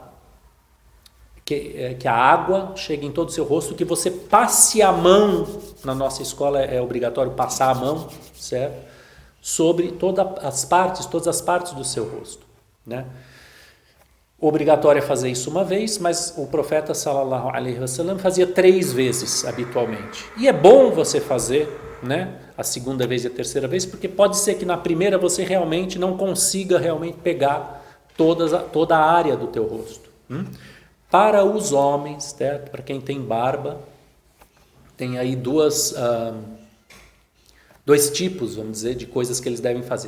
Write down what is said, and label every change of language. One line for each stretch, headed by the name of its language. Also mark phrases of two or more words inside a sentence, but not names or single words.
Portuguese: Que a água chegue em todo o seu rosto, que você passe a mão, na nossa escola é obrigatório passar a mão, certo? Sobre todas as partes do seu rosto, né? Obrigatório é fazer isso uma vez, mas o profeta
Arabic: صلى الله عليه وسلم
Portuguese: fazia 3 vezes habitualmente. E é bom você fazer, né, a segunda vez e a terceira vez, porque pode ser que na primeira você realmente não consiga realmente pegar toda a área do teu rosto. Para os homens, certo? Para quem tem barba, tem aí dois tipos, vamos dizer, de coisas que eles devem fazer.